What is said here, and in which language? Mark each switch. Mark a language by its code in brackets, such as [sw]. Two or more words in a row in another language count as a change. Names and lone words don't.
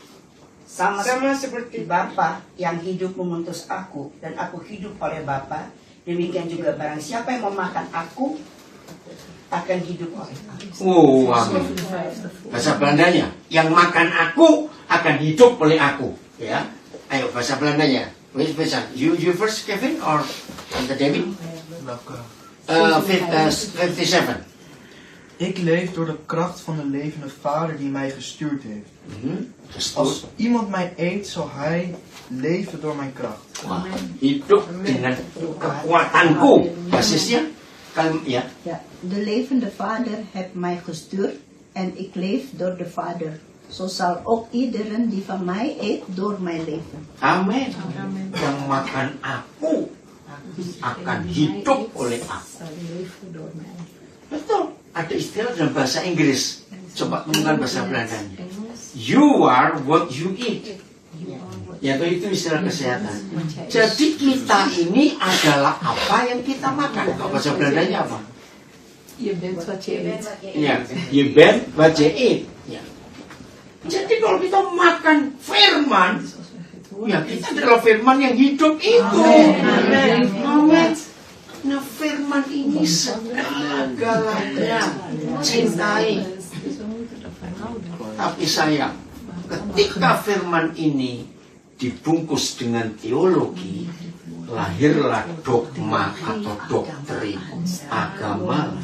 [id] Sama seperti Bapa yang hidup mengutus aku dan aku hidup oleh Bapa, demikian juga barang siapa yang memakan aku akan hidup oleh aku. Oh, amin. Bahasa Belandanya, yang makan aku akan hidup oleh aku. Ya, ayo bahasa Belandanya. [en] Which version? You first, Kevin, or Tante Debbie? 57. [nl] Ik leef door de kracht van de levende Vader die mij gestuurd heeft. Gestuurd. Als iemand mij eet, zal hij leven door mijn kracht. [id] Wah, hidup dengan kekuatanku. Basisnya, ya. [nl] Ja, de levende Vader heeft mij gestuurd en ik leef door de Vader. Zo zal ook iedereen die van mij eet door mij leven. [id] Amin. Yang makan aku akan hidup oleh aku. Betul. Ada istilah dalam bahasa Inggris. Coba bukan bahasa Belandanya. [en] You are what you eat. [id] Ya, itu istilah kesehatan. Jadi kita ini adalah apa yang kita makan. Kalau bahasa Belandanya apa? [nl] Je bent wat je eet. Ya, je bent wat je eet. [id] Ya. Jadi kalau kita makan firman, ya kita adalah firman yang hidup itu. Amin. Nah, firman ini segala-galanya cintai. Tapi sayang, ketika firman ini dibungkus dengan teologi, lahirlah dogma atau doktrin agama.